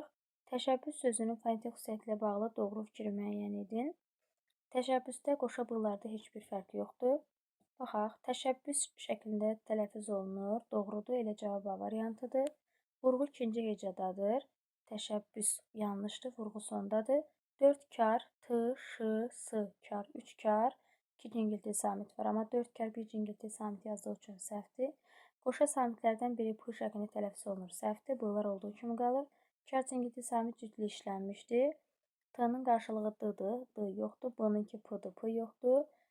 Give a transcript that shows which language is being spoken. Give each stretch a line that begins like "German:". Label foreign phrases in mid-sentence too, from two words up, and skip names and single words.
Azerbaijani: Təşəbbüs sözünün fonetik xüsusiyyəti ilə bağlı doğru fikri müəyyən edin. Təşəbbüsdə qoşa bığlarda heç bir fərq yoxdur. Baxaq, təşəbbüs şəklində tələffüz olunur. Doğrudur, elə cavab A variantıdır. Vurğu ikinci hecadadır. Təşəbbüs yanlışdır, vurğu sondadır. 4 kar, t, ş, s, kar, 3 kar, 2 cingiltili samit var. Amma 4 kar, 1 cingiltili samit yazdığı üçün səhvdir. Qoşa samitlərdən biri p şəklində tələffüz olunur. Səhvdir, bunlar olduğu kimi qalır. Kar cingiltili samit cütlü işlənmişdir. T-nın qarşılığı d-dır, d yoxdur. B-nınki p-dır, p yoxdur.